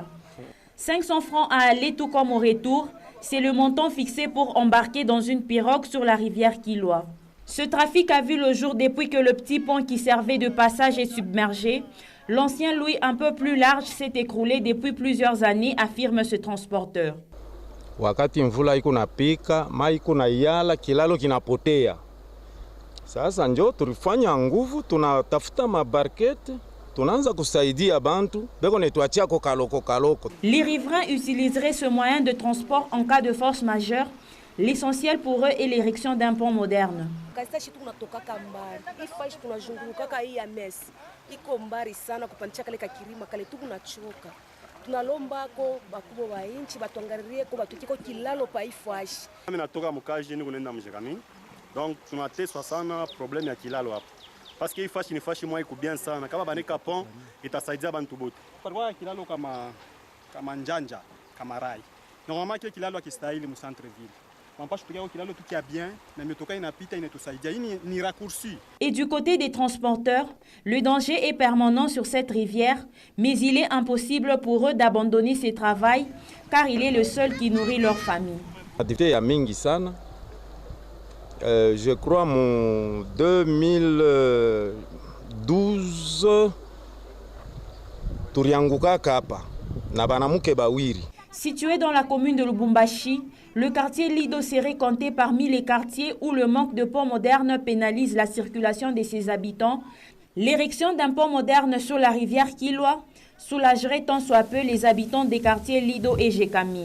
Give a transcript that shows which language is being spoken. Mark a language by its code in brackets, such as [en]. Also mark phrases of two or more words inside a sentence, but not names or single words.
[fr] 500 francs à aller tout comme au retour, c'est le montant fixé pour embarquer dans une pirogue sur la rivière Kiloa. Ce trafic a vu le jour depuis que le petit pont qui servait de passage est submergé. L'ancien Louis un peu plus large s'est écroulé depuis plusieurs années, affirme ce transporteur. [sw] wakati mvula iko napika, mai iko na yala, kilalo kinapotea. Sasa njo tulifanya nguvu, tunatafuta mabarkete, tunaanza kusaidia bantu, beko netuachia ko kaloko. [fr] Les riverains utiliseraient ce moyen de transport en cas de force majeure. L'essentiel pour eux est l'érection d'un pont moderne. [sw] Donc tunateswa sana problème ya kilalo hapa. [fr] Parce que [sw] hii fashi ni fashi mwa iko bien sana. Kama baneka pont itasaidia bantu bote. Kwa kilalo kama njanja, kama rai. Normalement kile kilalo akistahili mu [fr] centre ville. Et du côté des transporteurs, le danger est permanent sur cette rivière, mais il est impossible pour eux d'abandonner ce travail car il est le seul qui nourrit leur famille. Je crois [sw] en 2012 turianguka kapa na banamuke bawiri. [fr] Situé dans la commune de Lubumbashi, le quartier Lido serait compté parmi les quartiers où le manque de ponts modernes pénalise la circulation de ses habitants. L'érection d'un pont moderne sur la rivière Kilwa soulagerait tant soit peu les habitants des quartiers Lido et Gécamine.